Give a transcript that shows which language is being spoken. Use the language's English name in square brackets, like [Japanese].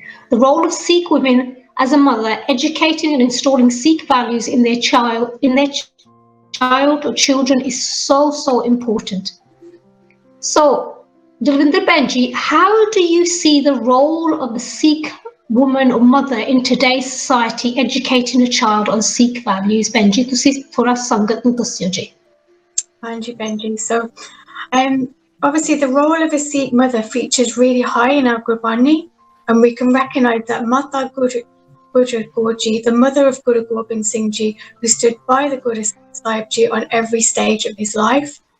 [English] The role of Sikh women as a mother, educating and installing Sikh values in their child or children is so important. So, Dalvinder Benji, how do you see the role of the Sikh woman or mother in today's society educating a child on Sikh values? [Punjabi] Benji, ਤੁਸੀਂ ਥੋੜਾ ਸੰਗਤ ਨੂੰ ਦੱਸਿਓ ਜੀ. [English] Thank you, Benji. So, obviously the role of a Sikh mother features really high in our Gurbani, and we can recognise that Mata Gujar Kaur Ji, the mother of Guru Gobind Singh Ji, who stood by the Guru Sahib Ji on every stage of his life.